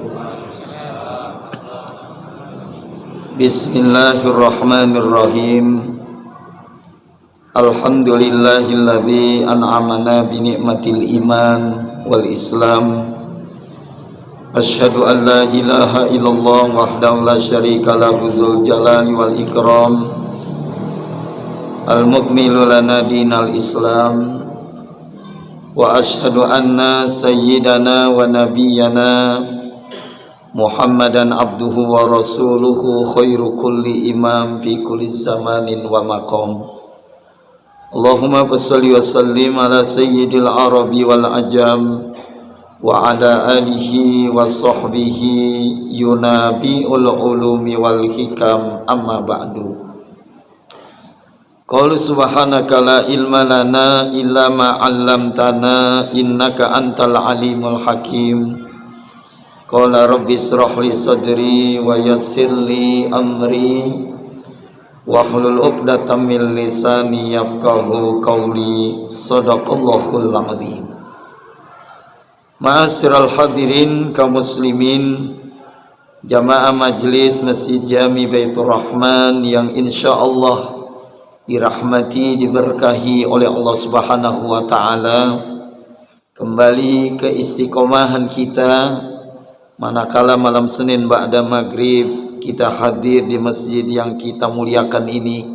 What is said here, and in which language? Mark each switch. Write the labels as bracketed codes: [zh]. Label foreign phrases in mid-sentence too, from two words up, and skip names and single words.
[ar] Bismillahirrahmanirrahim. الحمد لله الذي أنعمنا بنعمة الإيمان والإسلام. أشهد أن لا إله إلا الله وحده لا شريك له ذو الجلال والإكرام. المكمل لنا دين الإسلام. وأشهد أن سيدنا ونبينا محمدا عبده ورسوله خير كل إمام في كل زمان ومقام. اللهم صل وسلم على سيد العرب والعجم وعلى آله وصحبه ينابيع العلوم والحكم، أما بعد. قالوا سبحانك لا علم لنا إلا ما علمتنا إنك أنت العليم الحكيم. قال رب اشرح لي صدري ويسر لي أمري واحلل عقدة من لساني يفقهوا قولي. صدق الله العظيم. معاشر الحاضرين [id] kaum muslimin, jamaah majlis Masjid Jami Baitur Rahman yang insyaallah dirahmati, diberkahi oleh Allah [ar] سبحانه وتعالى. [id] Kembali ke istiqomahan kita manakala malam Senin ba'da maghrib kita hadir di masjid yang kita muliakan ini.